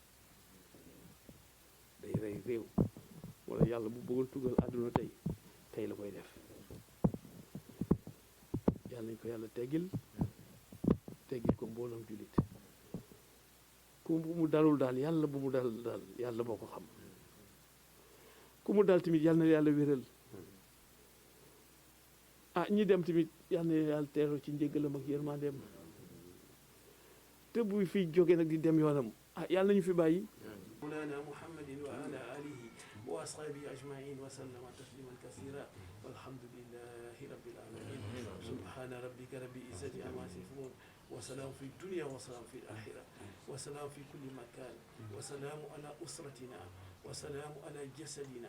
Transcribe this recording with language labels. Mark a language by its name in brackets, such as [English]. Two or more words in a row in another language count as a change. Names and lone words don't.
[Wolof] wala yàlla bu bëggoon tugal àdduna tey la koy def yàlla nañ ko yàlla teggil ko mbooloom jullit ku mu dalul daal yàlla bu mu dal yàlla boo ko xam ku mu dal tamit yàlla na yàlla wéral ñi dem tamit yàlla na yàlla teeroo ci njéggalam ak yërmandeem te buy fiy jóge nag di dem yoonam yàlla nañu fi bàyyi مولانا محمد [Arabic] وعلى آله وأصحابه أجمعين وسلم تسليما كثيرا والحمد لله رب العالمين سبحان ربك رب العزة عما يصفون وسلام في الدنيا وسلام في الآخرة وسلام في كل مكان وسلام على أسرتنا وسلام على جسدنا